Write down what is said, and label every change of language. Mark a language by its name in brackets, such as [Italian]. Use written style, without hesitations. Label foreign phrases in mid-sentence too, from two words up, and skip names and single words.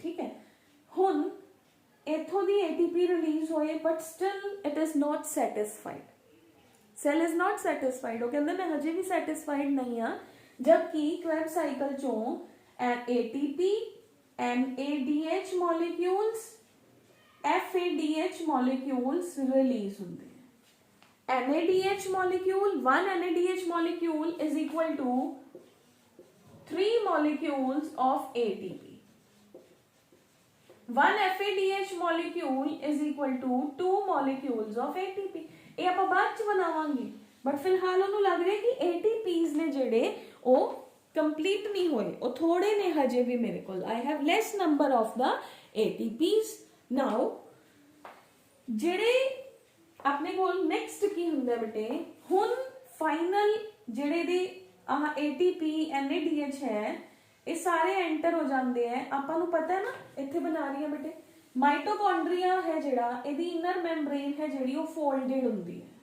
[Punjabi] ਠੀਕ ਹੈ, ਹੁਣ ਇੱਥੋਂ ਦੀ ATP ਰਿਲੀਜ਼ ਹੋਏ [English] but still it is not satisfied, cell is not satisfied. [Punjabi] ਉਹ ਕਹਿੰਦਾ ਮੈਂ ਹਜੇ ਵੀ ਸੈਟਿਸਫਾਈਡ ਨਹੀਂ ਹਾਂ, ਜਦਕਿ [English] Krebs cycle [Punjabi] ਚੋਂ [English] ATP NADH molecules FADH molecules release [Punjabi] ਹੁੰਦੇ हैं। [English] NADH molecule, one NADH molecule is equal to 3 molecules of ATP. One FADH molecule is equal to 2 molecules of ATP. [Punjabi] ਇਹ ਆਪਾਂ ਬਾਅਦ ਚ ਬਣਾਵਾਂਗੇ, ਬਟ ਫਿਲਹਾਲ ਉਹਨੂੰ ਲੱਗ ਰਿਹਾ ਕਿ ATPs ਨੇ ਜਿਹੜੇ ਉਹ ਕੰਪਲੀਟ ਨਹੀਂ ਹੋਏ, ਉਹ ਥੋੜੇ ਨੇ ਹਜੇ ਵੀ ਮੇਰੇ ਕੋਲ। [English] I have less number of the ATPs. [Punjabi] Now ਜਿਹੜੇ ਆਪਣੇ ਕੋਲ ਨੈਕਸਟ ਕੀ ਹੁੰਦਾ ਬੇਟੇ, ਹੁਣ ਫਾਈਨਲ ਜਿਹੜੇ ਦੇ ਆਹ ATP NADH ਹੈ ਇਹ ਸਾਰੇ ਐਂਟਰ ਹੋ ਜਾਂਦੇ ਹੈ। ਆਪਾਂ ਨੂੰ ਪਤਾ ਹੈ ਨਾ, ਇੱਥੇ ਬਣਾ ਰਹੀ ਹੈ ਬੇਟੇ, ਮਾਈਟੋਕੌਂਡਰੀਆ ਹੈ ਜਿਹੜਾ, ਇਹਦੀ [English] inner membrane [Punjabi] ਹੈ ਜਿਹੜੀ ਉਹ ਫੋਲਡਡ ਹੁੰਦੀ ਹੈ।